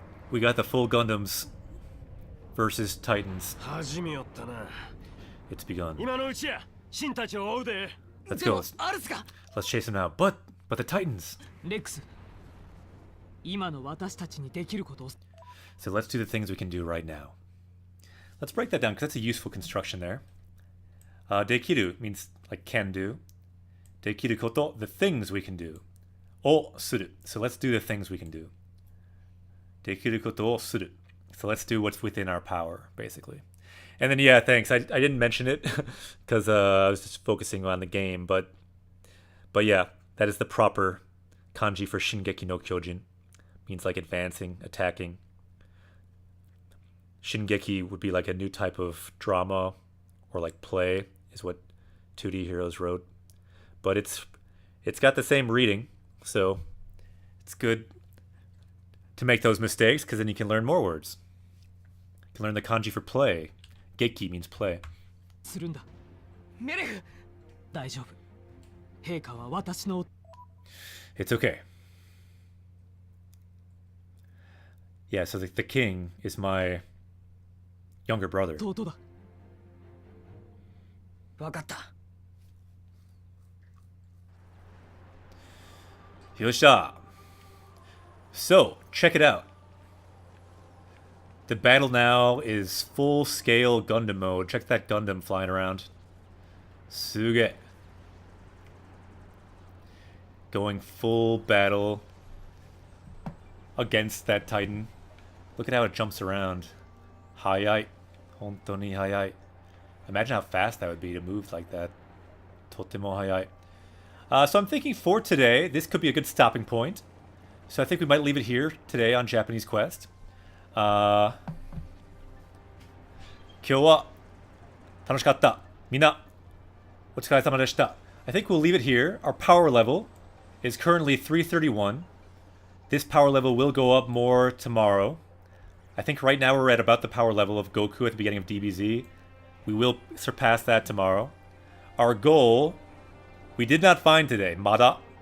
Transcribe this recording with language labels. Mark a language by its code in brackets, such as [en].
[en] We got the full Gundams versus Titans. [ja] 初めよったな。 [en] It's begun. [ja] 今のうちや、シンたちを追うで。 [en] Let's go. Let's chase them now. But the Titans. [ja] レックス。今の私たちにできることを。 [en] So let's do the things we can do right now. Let's break that down because that's a useful construction there. Dekiru means like can do. Dekiru koto, the things we can do. O suru. So let's do the things we can do. [ja] Dekiru koto o suru. [en] So let's do what's within our power, basically. And then, yeah, thanks. I didn't mention it because I was just focusing on the game. But yeah, that is the proper kanji for Shingeki no Kyojin. Means like advancing, attacking. Shingeki would be like a new type of drama or like play, is what 2D Heroes wrote. But it's got the same reading, so it's good to make those mistakes because then you can learn more words. You can learn the kanji for play. Geki means play. [ja] するんだメレフ大丈夫陛下は私の [en] It's okay. Yeah, so the king is my younger brother. [ja] 弟だわかった [en] Yosha. So, check it out. The battle now is full-scale Gundam mode. Check that Gundam flying around. Suge. Going full battle against that Titan. Look at how it jumps around. [ja] Hayai. Hontoni hayai. [en] Imagine how fast that would be to move like that. [ja] Totemo hayai. [en] So I'm thinking for today, this could be a good stopping point. So I think we might leave it here today on Japanese Quest. [ja] 今日は楽しかった。みんなお疲れ様でした。 [en] I think we'll leave it here. Our power level is currently 331. This power level will go up more tomorrow. I think right now we're at about the power level of Goku at the beginning of DBZ. We will surpass that tomorrow. Our goal, we did not find today, Mada.